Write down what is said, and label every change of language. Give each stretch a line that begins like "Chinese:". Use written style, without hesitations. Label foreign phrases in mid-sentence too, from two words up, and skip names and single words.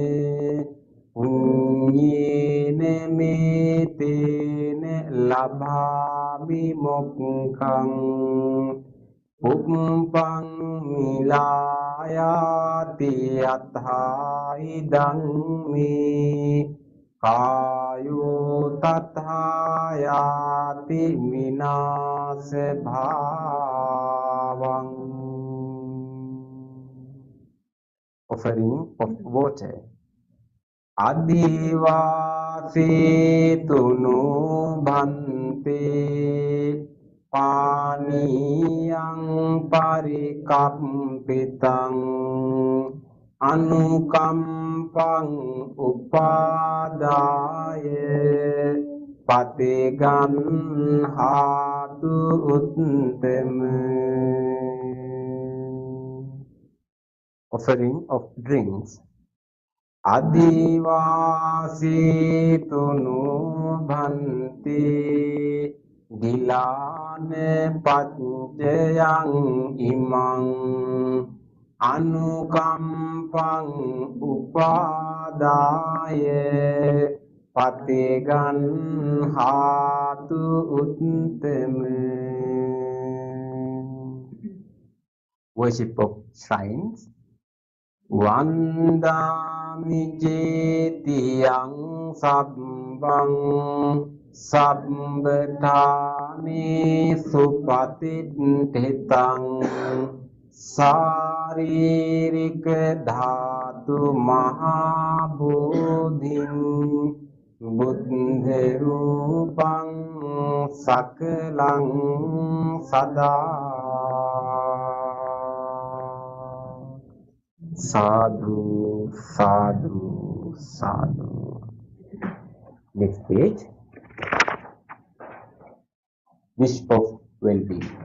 Pali: පුඤ්ඤේන මේතේන ලභාමි මොක්ඛං උප්පං මිලායාති අත්ථායි ධම්මේ කායෝ තථායාති විනාශ භාවං.
English: Offering of water.
Pali: අදිවාසීතුනු භන්තේ පානියං පරිකම්පිතං අනුකම්පං උපාදාය පතිගන්හාතු උත්තම.
English: Offering of drinks.
Pali: අදිවාසීතුනු භන්තේ ගිලාන පච්චයං ඉමං අනුකම්පං උපාදාය පතිගන්හාතු උත්තම.
English: Worship of shrines.
Pali: වන්දාමි ජේතියං සබ්බං සම්බතානේ සුපතිත්ථිතං සාරීරික ධාතු මහා බෝධින් බුද්ධ රූපං සකලං සදා. Sadhu, sadhu, sadhu.
English: Next page. Wish of well-being.